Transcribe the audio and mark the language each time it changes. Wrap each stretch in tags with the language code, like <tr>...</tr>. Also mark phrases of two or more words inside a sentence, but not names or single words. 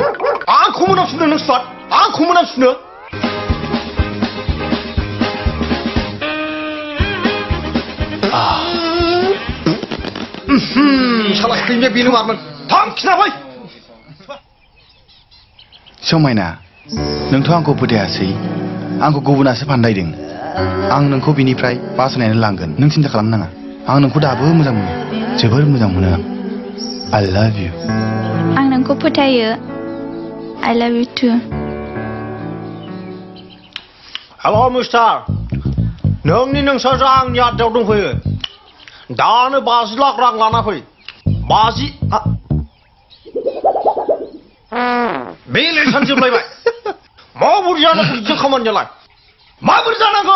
<brx>आंखौ मोनामसुनो नों स्पाट आंखौ मोनामसुनो साला खैनाया बेनो मारमोन थां खिना फै समायना नोंथ' आंखौ फोथायासै आंखौ गुबुनासो फान्दायदों आं नोंखौ बिनिफ्राय बासायनानै लांगोन नों सिन्था खालामनाङा आं नोंखौ दाबो मोजां मोनो जोबोर मोजां मोनो आं</brx> <en>I love you</en> <brx>आं नोंखौ फोथायो</brx> <en>I love you too</en> <brx>हेल' मिस्टार नोंनि नोंसोरजों आंनि आदायाव दंफैयो दानो 50 लाख रां लाना फै 50 बे लेसन जोबलायबाय माबोरै जानांगौ बिदि खामानियालाय माबोरै जानांगौ</brx>